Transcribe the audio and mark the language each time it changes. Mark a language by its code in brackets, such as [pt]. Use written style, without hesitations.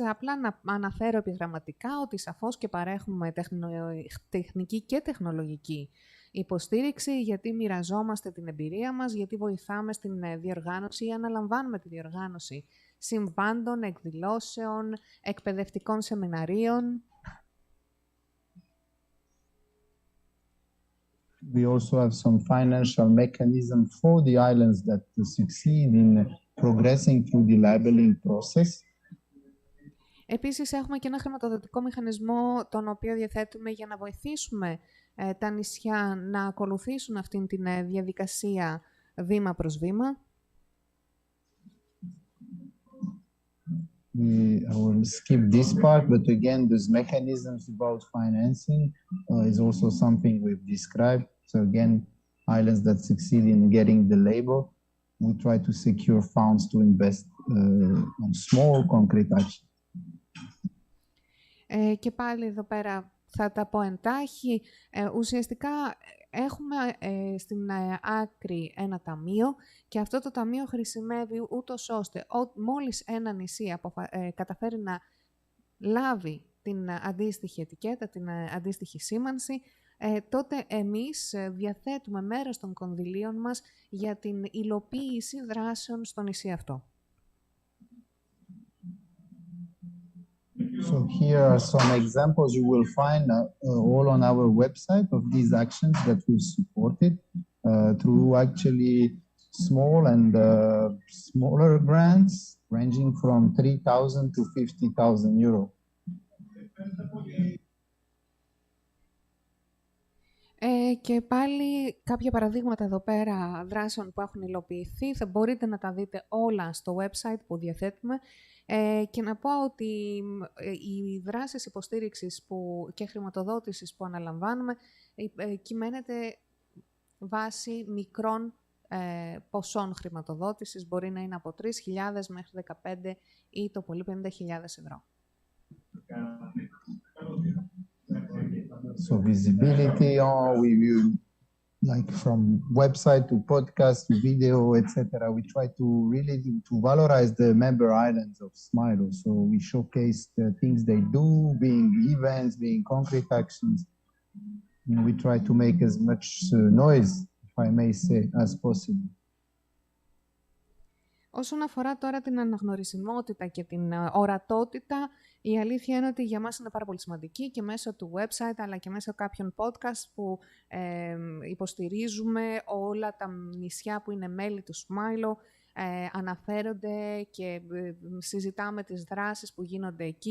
[el] Απλά να αναφέρω επιγραμματικά ότι σαφώς και παρέχουμε τεχνική και τεχνολογική υποστήριξη, γιατί μοιραζόμαστε την εμπειρία μας, γιατί βοηθάμε στην διοργάνωση ή αναλαμβάνουμε τη διοργάνωση συμβάντων, εκδηλώσεων, εκπαιδευτικών σεμιναρίων. [en] We also have some financial mechanism for the islands that succeed in progressing through the labeling process. [el] Επίσης, έχουμε και ένα χρηματοδοτικό μηχανισμό, τον οποίο διαθέτουμε για να βοηθήσουμε τα νησιά να ακολουθήσουν αυτήν την διαδικασία βήμα προς βήμα. [en] I will skip this part, but again, those mechanisms about financing is also something we've described. So again, islands that succeed in getting the label, we try to secure funds to invest on small concrete action. [el] Και πάλι εδώ πέρα θα τα πω εντάχει. Ουσιαστικά Έχουμε στην άκρη ένα ταμείο και αυτό το ταμείο χρησιμεύει ούτως ώστε μόλις ένα νησί καταφέρει να λάβει την αντίστοιχη ετικέτα, την αντίστοιχη σήμανση, τότε εμείς διαθέτουμε μέρος των κονδυλίων μας για την υλοποίηση δράσεων στο νησί αυτό. [en] So here are some examples you will find all on our website of these actions that we've supported through actually small and smaller grants ranging from 3,000 to 50,000 euro. [el] Και πάλι κάποια παραδείγματα εδώ πέρα δράσεων που έχουν υλοποιηθεί. Θα μπορείτε να τα δείτε όλα στο website που διαθέτουμε. Και να πω ότι οι δράσεις υποστήριξης και χρηματοδότησης που αναλαμβάνουμε κυμαίνεται βάσει μικρών ποσών χρηματοδότησης. Μπορεί να είναι από 3.000 μέχρι 15 ή το πολύ 50.000 ευρώ. [en] So visibility, we like from website to podcast to video, etc. We try to really to valorize the member islands of Smilo. So we showcase the things they do, being events, being concrete actions. And we try to make as much noise, if I may say, as possible. [el] Όσον αφορά τώρα την αναγνωρισιμότητα και την ορατότητα, η αλήθεια είναι ότι για μας είναι πάρα πολύ σημαντική και μέσω του website αλλά και μέσω κάποιων podcast που υποστηρίζουμε όλα τα νησιά που είναι μέλη του Smilo, αναφέρονται και συζητάμε τις δράσεις που γίνονται εκεί.